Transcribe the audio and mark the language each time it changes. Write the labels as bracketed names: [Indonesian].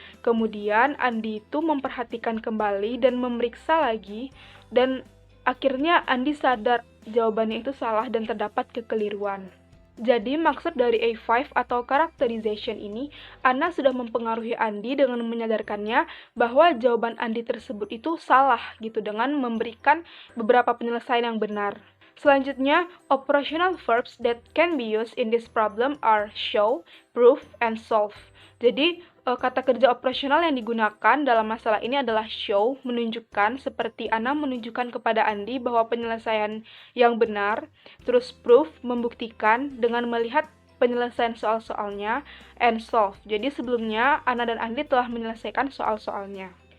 [Indonesian] Kemudian, Andi itu memperhatikan kembali dan memeriksa lagi, dan akhirnya Andi sadar jawabannya itu salah dan terdapat kekeliruan. Jadi, maksud dari A5 atau characterization ini, Anna sudah mempengaruhi Andi dengan menyadarkannya bahwa jawaban Andi tersebut itu salah gitu, dengan memberikan beberapa penyelesaian yang benar. Selanjutnya, [English] operational verbs that can be used in this problem are show, prove, and solve. [Indonesian] Jadi, kata kerja operasional yang digunakan dalam masalah ini adalah show, menunjukkan, seperti Anna menunjukkan kepada Andi bahwa penyelesaian yang benar, terus prove, membuktikan dengan melihat penyelesaian soal-soalnya, [English] and solve. [Indonesian] Jadi sebelumnya, Anna dan Andi telah menyelesaikan soal-soalnya.